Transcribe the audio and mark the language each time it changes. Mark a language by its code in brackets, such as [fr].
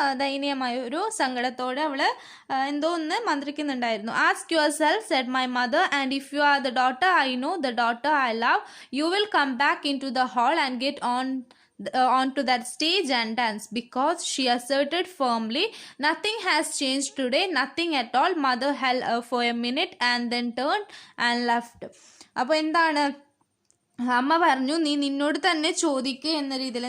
[ml] ദയനീയമായ ഒരു സങ്കടത്തോടെ അവൾ എന്തോ ഒന്ന് മന്ത്രിക്കുന്നുണ്ടായിരുന്നു. [en] Ask yourself said my mother, and if you are the daughter I know, the daughter I love, you will come back into the hall and get onto that stage and dance, because she asserted firmly. Nothing has changed today, nothing at all. Mother held her for a minute and then turned and left. [ml] അപ്പോൾ എന്താണ്, അമ്മ പറഞ്ഞു, നീ നിന്നോട് തന്നെ ചോദിക്കുക എന്ന രീതിയിൽ.